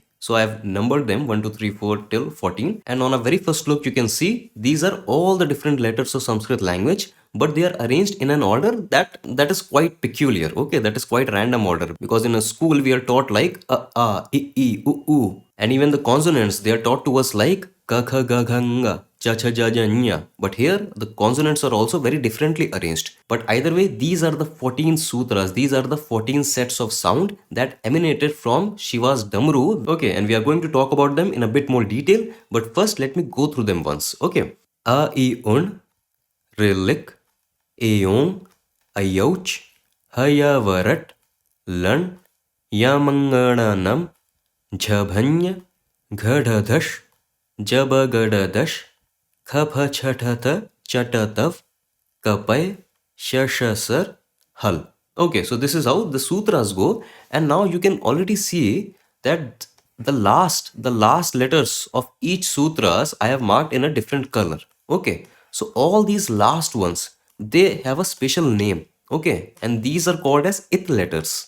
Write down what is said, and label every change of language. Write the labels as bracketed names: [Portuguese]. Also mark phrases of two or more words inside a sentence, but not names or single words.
[English] So I have numbered them 1, 2, 3, 4 till 14. And on a very first look, you can see these are all the different letters of Sanskrit language, but they are arranged in an order that is quite peculiar. Okay, that is quite random order, because in a school we are taught like a, I, u. And even the consonants, they are taught to us like [Sanskrit] ka, kha, ga, gha, nga, cha, cha, ja, ja, nya. [English] But here the consonants are also very differently arranged. But either way, these are the 14 sutras. These are the 14 sets of sound that emanated from Shiva's damru. Okay, and we are going to talk about them in a bit more detail. But first, let me go through them once. Okay. [Sanskrit] A, I, un, rilik, eong, ayouch, hayavarat, lan, yamangananam, jhabhanya, ghadadash, jabagadadash, khapachhatata, chatatav, kapai, shashasar, hal. [English] Okay, so this is how the sutras go, and now you can already see that the last letters of each sutras I have marked in a different color. Okay, So all these last ones, they have a special name, okay, and these are called as it letters.